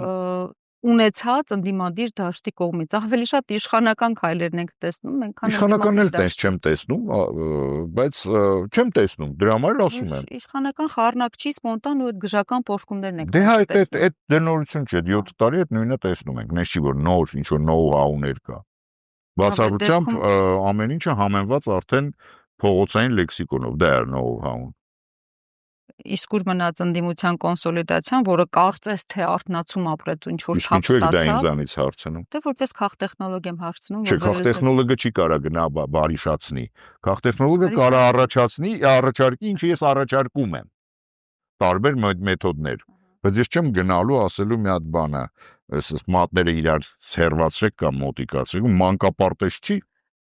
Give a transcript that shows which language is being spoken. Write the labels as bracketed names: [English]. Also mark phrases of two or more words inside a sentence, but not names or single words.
[Armenian] ունեցած ընդդիմադիր դաշտի կողմից ավելի շատ իշխանական քայլերն ենք տեսնում մենք իշխանական էլ չեմ տեսնում բայց չեմ տեսնում դրա համար ասում եմ իշխանական խառնակչի սպոնտան ու այդ գժական փոխումներն ենք դե հա այդ դնորություն չէ 7 տարի այդ նույնը տեսնում ենք նես չի որ նոր ինչ որ know-how-ներ կա բացառությամբ ամեն ինչը համեմված արդեն փողոցային լեքսիկոնով դա է know-how-ն իսկ ուր մնաց ընդդիմության կոնսոլիդացիան, որը կարծես թե արտնացում ապրեց ինչ որ թափ ստացավ։ Ինչու՞ է դա ինձանից հարցնում։ Դե որպես քաղտեխնոլոգ եմ հարցնում, Չէ, քաղտեխնոլոգը չի կարա գնա բարիշացնի։ Քաղտեխնոլոգը կարա առաջացնի, առաջարկի, ինչը ես առաջարկում եմ։ Տարբեր մեթոդներ։ Բայց ես չեմ գնալու ասելու մի հատ բանը, այս մատները իրար սերվածրեք կամ մոտիկացրեք, մանկապարտեզ չի։